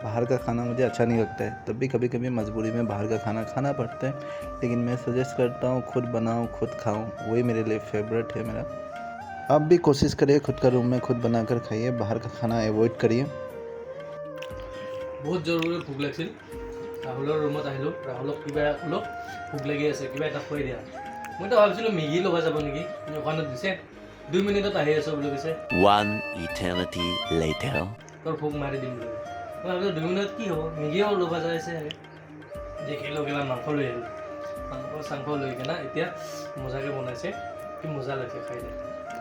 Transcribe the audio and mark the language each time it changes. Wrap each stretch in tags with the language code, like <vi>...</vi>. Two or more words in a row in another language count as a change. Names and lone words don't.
<hi>बाहर का खाना मुझे अच्छा नहीं लगता है, तब भी कभी कभी मजबूरी में बाहर का खाना खाना पड़ता है। लेकिन मैं सजेस्ट करता हूँ खुद बनाऊँ खुद खाऊँ, वही मेरे लिए फेवरेट है मेरा। आप भी कोशिश करिए, खुद का रूम में खुद बनाकर खाइए, बाहर का खाना अवॉइड करिए।</hi> <as>बहुत জৰুৰী ভোক লাগিছিল। ৰাহুলৰ ৰুমত আহিলোঁ, ৰাহুলক কিবা অলপ ভোক লাগি আছে, কিবা এটা খুৱাই দিয়া। মইতো ভাবিছিলোঁ মেগী ল'ব যাব নেকি, দোকানত দিছে 2 মিনিটত আহি আছোঁ বুলি কৈছে।</as> <en>1 eternity later.</en> <as>তোৰ ভোক মাৰি দিম বুলি। মই ভাবিলোঁ 2 মিনিটত কি হ'ব, মেগীও ল'ব যাইছে। দেখিলোঁ কিবা মাংস লৈ আহিলোঁ, মাংস চাংস লৈ কিনে এতিয়া মজাকৈ বনাইছে, কি মজা লাগিছে খাই দে।</as>